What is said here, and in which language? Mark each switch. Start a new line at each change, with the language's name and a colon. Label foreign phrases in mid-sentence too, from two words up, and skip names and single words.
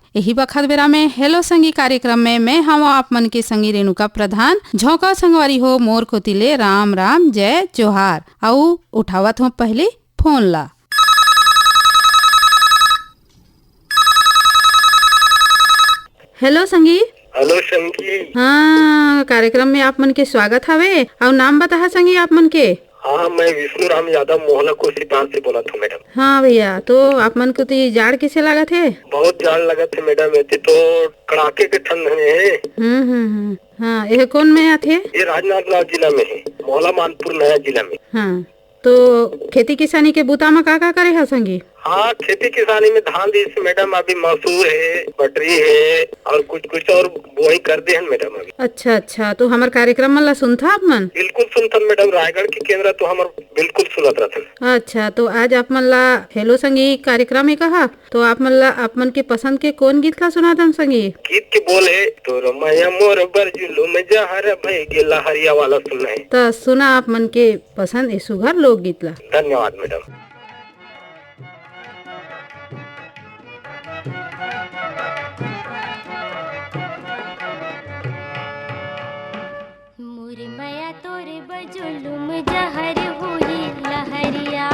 Chhattisgarhi: यही बखत बेरा में हेलो संगी कार्यक्रम में मैं हम आप मन के संगी रेणुका प्रधान झोंका संगवारी हो मोर कोतिले राम राम जय जोहार। अउ उठावत हो पहले फोन ला। हेलो संगी। हेलो संगी। हाँ, कार्यक्रम में आप मन के स्वागत हवे। और नाम बता संगी आप मन के। हाँ, मैं विष्णु राम यादव मोहला कोसीपार से बोला था मैडम। हाँ भैया, तो आप मन को तो जाड़ कैसे लागत है? बहुत जाड़ लगत है मैडम, ऐसे तो कड़ाके के ठंड है। हाँ, यह कौन में आते? ये राजनांदगांव जिला में है, मोहला मानपुर नया जिला में। हाँ, तो खेती किसानी के बूता में का करे है संगी? हाँ, खेती किसानी में धान दी मैडम, अभी मसूर है, बटरी है और कुछ और बुआई कर दे हैं मैडम अभी। अच्छा, तो हमारे कार्यक्रम में सुनता आप मन? बिल्कुल सुनता मैडम, रायगढ़ के केंद्र तो हमारे बिल्कुल सुनत रहता। अच्छा, तो आज आप मन ला हेलो संगी कार्यक्रम है कहा, तो आप मन ला आप मन के पसंद के कौन गीत ला सुना दम संगी? गीत के बोल है तो रमैया मोर बरजुलुम जहर भई गेला हरिया वाला सुना है। तो सुना आप मन के पसंद ए सुघर लोक गीत ला। धन्यवाद मैडम। मुरमया तोरे बजुलुम जहर होई लहरिया,